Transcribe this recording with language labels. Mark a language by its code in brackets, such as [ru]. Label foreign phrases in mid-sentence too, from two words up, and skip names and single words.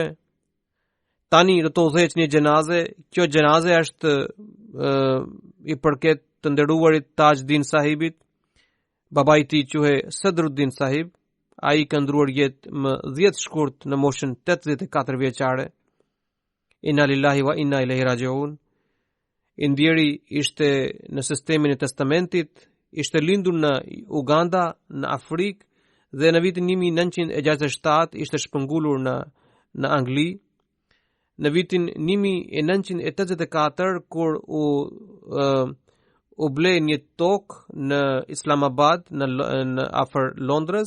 [sq] Tani do të udhëheq një xhenaze. Kjo xhenaze është i përket të nderuarit Tajdin sahibit. Baba i tij quhej Sadruddin sahib. Ai ka ndruar jetë më 10 shkurt në moshën 84 vjeçare. [ar] إنا لله وإنا إليه راجعون. [sq] Indjeri ishte në sistemin e testamentit, ishte lindur në Uganda, në Afrikë dhe në vitin 1967 ishte shpëngulur në Angli. Në vitin 1984 kur u u ble një tokë në Islamabad në afër Londrës.